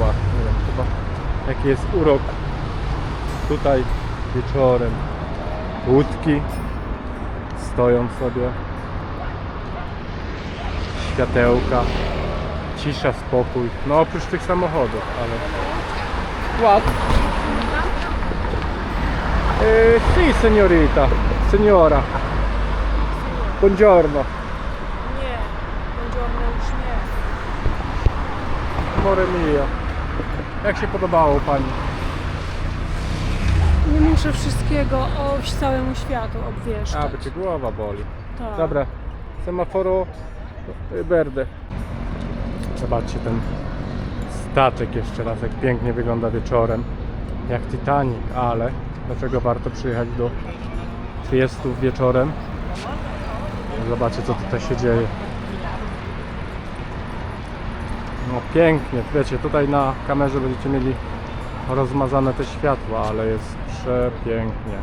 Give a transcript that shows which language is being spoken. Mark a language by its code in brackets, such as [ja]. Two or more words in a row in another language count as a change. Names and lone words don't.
[pl] Nie wiem, chyba jaki jest urok tutaj wieczorem. Łódki stoją sobie. Światełka. Ci cisza, spokój. No oprócz tych samochodów, ale... [en] What? [it] Sì, signorita. Signora. Buongiorno. [pl] Nie, buongiorno już nie. [it] Amore mio. [pl] Jak się podobało pani? Nie muszę wszystkiego całemu światu obwieszczać. A, bo cię głowa boli. Tak. Dobra. [it] Semaforo verde. [pl] Zobaczcie ten statek jeszcze raz, jak pięknie wygląda wieczorem. Jak Titanic, ale dlaczego warto przyjechać do Triestów wieczorem? Zobaczcie, co tutaj się dzieje. No pięknie, wiecie, tutaj na kamerze będziecie mieli rozmazane te światła, ale jest przepięknie.